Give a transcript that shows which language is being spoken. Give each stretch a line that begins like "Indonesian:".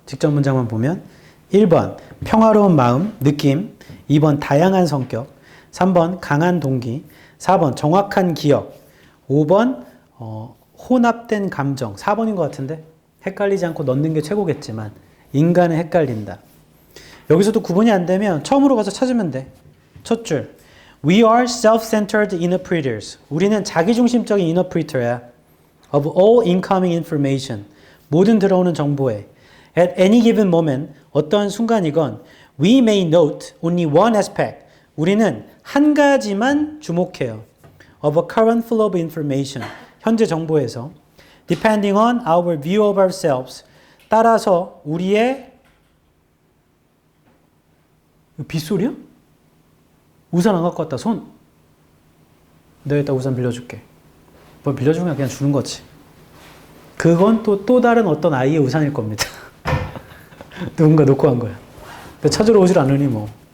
Korean: 직접 문장만 보면 1번 평화로운 마음, 느낌, 2번 다양한 성격, 3번 강한 동기, 4번 정확한 기억, 5번 혼합된 감정, 4번인 것 같은데 헷갈리지 않고 넣는 게 최고겠지만 인간은 헷갈린다. 여기서도 구분이 안 되면 처음으로 가서 찾으면 돼.
English: 첫 줄, We are self-centered interpreters.
Korean: 우리는 자기중심적인 interpreter야.
English: Of all incoming information.
Korean: 모든 들어오는 정보에
English: At any given moment,
Korean: 어떠한 순간이건
English: We may note only one aspect.
Korean: 우리는 한 가지만 주목해요.
English: Of a current flow of information.
Korean: 현재 정보에서
English: Depending on our view of ourselves.
Korean: 따라서 우리의 빗소리야? 우산 안 갖고 왔다. 손. 내가 이따 우산 빌려줄게. 뭘 빌려주면 그냥 주는 거지. 그건 또 다른 어떤 아이의 우산일 겁니다. 누군가 놓고 간 거야. 찾으러 오질 않으니 뭐.